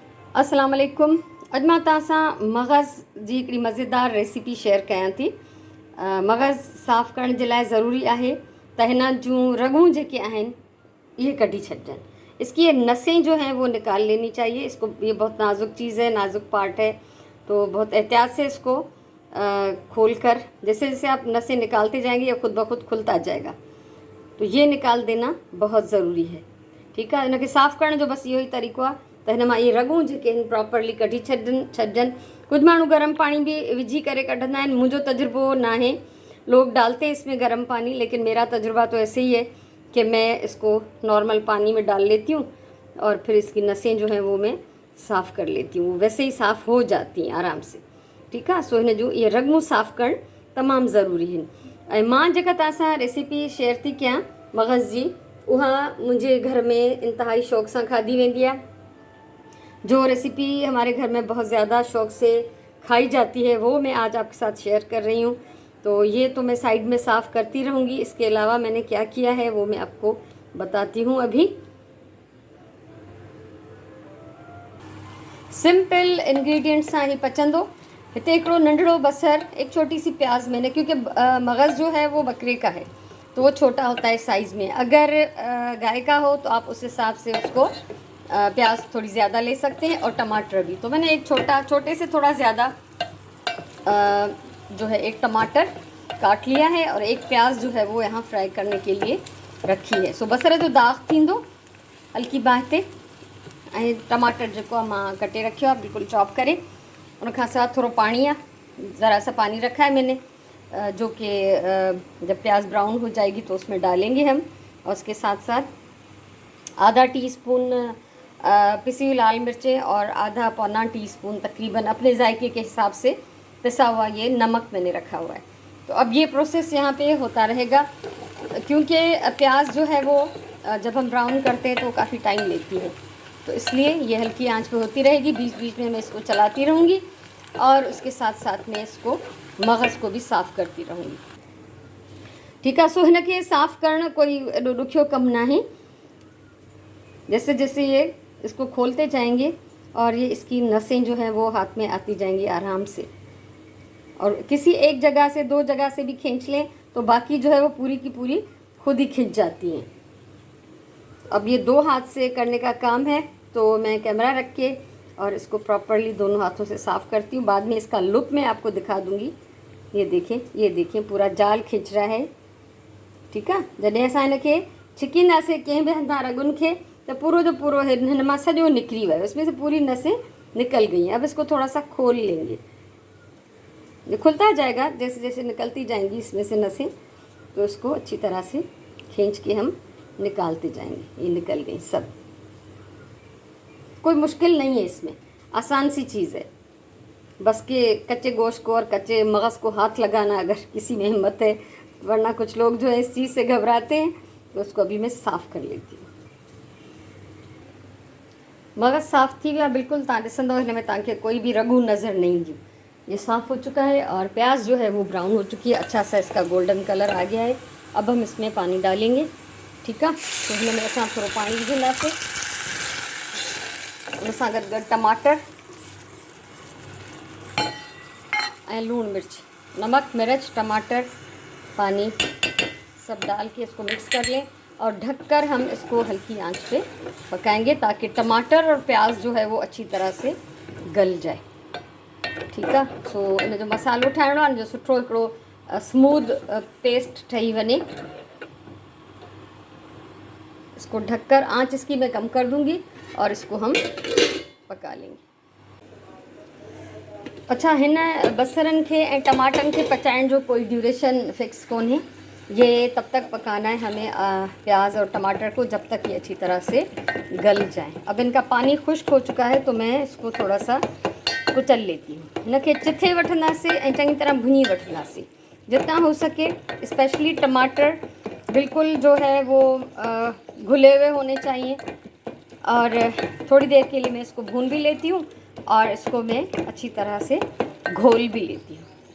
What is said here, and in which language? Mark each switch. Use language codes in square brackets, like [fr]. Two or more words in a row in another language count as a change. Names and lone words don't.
[ar] السلام علیکم. [sd] अॼु मां तव्हां सां मग़ज़ जी हिकिड़ी मज़ेदार रेसिपी शेयर कयां थी। मग़ज़ साफ़ करण जे लाइ ज़रूरी आहे त हिन जूं रगूं जेके आहिनि ये कटी छॾजनि। [hi] इसकी ये नसें जो हैं वो निकाल लेनी चाहिए। इसको ये बहुत नाजुक चीज़ है, नाजुक पार्ट है, तो बहुत एहतियात से इसको खोल कर जैसे जैसे आप नसें निकालते जाएंगे ये खुद ब खुद खुलता जाएगा, तो ये निकाल देना बहुत ज़रूरी है। [sd] ठीकु आहे। हिनखे साफ़ु करण जो बसि इहो ई तरीक़ो आहे त हिन मां इहे रगूं जेके आहिनि प्रॉपरली कढी छॾजनि। कुझु माण्हू गर्म पाणी भी विझी करे कढंदा आहिनि, मुंहिंजो तजुर्बो ना है। [hi] लोग डालते हैं इसमें गर्म पानी, लेकिन मेरा तजुर्बा तो ऐसे ही है कि मैं इसको नॉर्मल पानी में डाल लेती हूँ और फिर इसकी नसें जो हैं वो मैं साफ़ कर लेती हूँ। वैसे ही साफ़ हो जाती हैं आराम से। [sd] ठीकु आहे। सो हिन जो इहे रगूं साफ़ु करणु तमामु ज़रूरी आहिनि। ऐं मां जेका तव्हां सां रेसिपी शेयर थी कयां मग़ज़ जी, उहा [hi] मुझे घर में इंतहाई शौक़ से [sd] खाधी वेंदी है। [hi] जो रेसिपी हमारे घर में बहुत ज़्यादा शौक़ से खाई जाती है वो मैं आज आपके साथ शेयर कर रही हूँ। तो ये तो मैं साइड में साफ़ करती रहूँगी। इसके अलावा मैंने क्या किया है वो मैं आपको बताती हूँ। [sd] अभी सिंपल इंग्रेडिएंट्स सां ही पचंदो। हिते हिकिड़ो नंढड़ो बसर, [hi] एक छोटी सी प्याज मैंने, क्योंकि मग़ज़ जो है वो बकरे का है तो वो छोटा होता है साइज़ में। अगर गाय का हो तो आप उस हिसाब से उसको प्याज थोड़ी ज़्यादा ले सकते हैं और टमाटर भी। तो मैंने एक छोटे से थोड़ा ज़्यादा जो है एक टमाटर काट लिया है और एक प्याज जो है वो यहाँ फ्राई करने के लिए रखी है। [sd] सो बसर जो दाग थींदो हल्की बाहि ते, ऐं टमाटर जेको मां कटे रखियो आहे बिल्कुल चॉप करे। उनखां साथ [hi] थोड़ा पानी है, ज़रा सा पानी रखा है मैंने, जो कि जब प्याज ब्राउन हो जाएगी तो उसमें डालेंगे हम। और उसके साथ साथ आधा टीस्पून पिसी हुई लाल मिर्चें और आधा पौना टीस्पून तकरीबन अपने जायके के हिसाब से पिसा हुआ ये नमक मैंने रखा हुआ है। तो अब ये प्रोसेस यहाँ पे होता रहेगा, क्योंकि प्याज जो है वो जब हम ब्राउन करते हैं तो काफ़ी टाइम लेती है, तो इसलिए ये हल्की आंच पे होती रहेगी। बीच बीच में मैं इसको चलाती रहूँगी और उसके साथ साथ में इसको मग़ज़ को भी साफ़ करती रहूँगी। [sd] ठीकु आहे। सो हिनखे साफ़ करणु कोई एॾो ॾुखियो कमु न आहे। [hi] जैसे जैसे ये इसको खोलते जाएंगे और ये इसकी नसें जो हैं वो हाथ में आती जाएंगी आराम से, और किसी एक जगह से दो जगह से भी खींच लें तो बाकी जो है वो पूरी की पूरी खुद ही खिंच जाती हैं। अब ये दो हाथ से करने का काम है तो मैं कैमरा रख के और इसको प्रॉपरली दोनों हाथों से साफ़ करती हूँ। बाद में इसका लुक मैं आपको दिखा दूँगी। ये देखें पूरा जाल खिंच रहा है। [sd] ठीकु आहे। जॾहिं असां हिनखे छिकींदासीं कंहिं बि हंधा रगुनि खे तो पूरो जो पूरो हिन मां सॼो निकिरी वियो, [hi] इसमें से पूरी नसें निकल गई हैं। अब इसको थोड़ा सा खोल लेंगे, ये खुलता जाएगा जैसे जैसे निकलती जाएंगी इसमें से नसें, तो इसको अच्छी तरह से खींच के हम निकालते जाएंगे। ये निकल गई सब, कोई मुश्किल नहीं है इसमें, आसान सी चीज़ है। बस के कच्चे गोश्त को और कच्चे मग़ज़ को हाथ लगाना अगर किसी में हिम्मत है, वरना कुछ लोग जो है इस चीज़ से घबराते हैं। तो उसको अभी मैं साफ़ कर लेती हूँ। [sd] मग़ज़ साफ़ थी वियो आहे बिल्कुल। तव्हां ॾिसंदव हिन में तव्हांखे कोई भी रगू नज़र नहीं ईंदियूं। [hi] ये साफ़ हो चुका है और प्याज जो है वो ब्राउन हो चुकी है, अच्छा सा इसका गोल्डन कलर आ गया है। अब हम इसमें पानी डालेंगे। [sd] ठीकु आहे। तो हिन में असां थोरो पाणी विझंदासीं, उन सां गॾु गॾु टमाटर ऐं लूण मिर्च, [hi] नमक मिर्च टमाटर पानी सब डाल के इसको मिक्स कर लें और ढककर हम इसको हल्की आंच पे पकाएंगे ताकि टमाटर और प्याज जो है वो अच्छी तरह से गल जाए। [sd] ठीकु आहे। सो इन जो मसालो ठाहिणो आहे, जो सुठो हिकिड़ो स्मूद पेस्ट ठही वञे। [hi] इसको ढककर आंच इसकी मैं कम कर दूंगी और इसको हम पका लेंगे। अच्छा, [sd] हिन बसरनि खे ऐं टमाटरनि खे पचाइण जो कोई ड्यूरेशन फिक्स कोन्हे। [hi] ये तब तक पकाना है हमें प्याज और टमाटर को जब तक ये अच्छी तरह से गल जाए। अब इनका पानी खुश्क हो चुका है तो मैं इसको थोड़ा सा कुचल लेती हूँ। [sd] इनके चिथे वठंदासीं ऐं चंगी तरह भुनी वठंदासीं जितना हो सके। [hi] स्पेशली टमाटर बिल्कुल जो है वो घुले हुए होने चाहिए। और थोड़ी देर के लिए मैं इसको भून भी लेती हूँ और इसको मैं अच्छी तरह से घोल भी लेती हूँ।